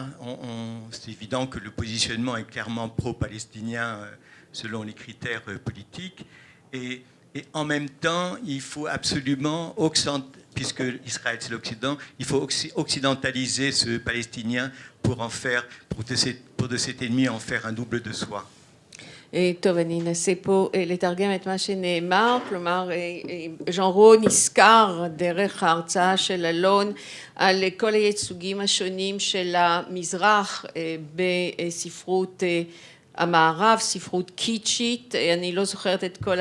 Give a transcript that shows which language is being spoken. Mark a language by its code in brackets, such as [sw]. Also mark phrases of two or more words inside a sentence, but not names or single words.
[fr] C'est évident que le positionnement est clairement pro-palestinien selon les critères politiques. Et en même temps, il faut absolument, puisque Israël c'est l'Occident, il faut occidentaliser ce Palestinien pour de cet ennemi en faire un double de soi. [he] טוב, אני אנסה פה לתרגם את מה שנאמר, כלומר, ז'אן רון נזכר דרך ההרצאה של אלון על כל הייצוגים השונים של המזרח בספרות המערב, ספרות קיצ'ית, אני לא זוכרת את כל